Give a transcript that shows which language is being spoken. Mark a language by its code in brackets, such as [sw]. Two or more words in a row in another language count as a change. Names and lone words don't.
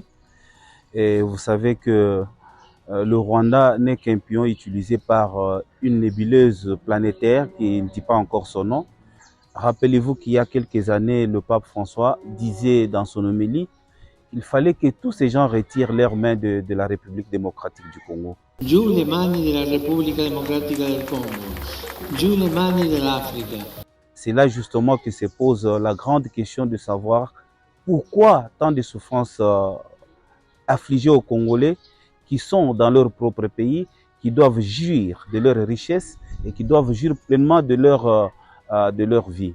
[fr] Et vous savez que le Rwanda n'est qu'un pion utilisé par une nébuleuse planétaire qui ne dit pas encore son nom. Rappelez-vous qu'il y a quelques années, le pape François disait dans son homélie qu'il fallait que tous ces gens retirent leurs mains de la République démocratique du Congo. [it] Giù le mani della Repubblica Democratica del Congo, giù le mani dell'Africa. [fr] C'est là justement que se pose la grande question de savoir pourquoi tant de souffrances affligées aux Congolais qui sont dans leur propre pays, qui doivent jouir de leur richesse et qui doivent jouir pleinement de leur vie.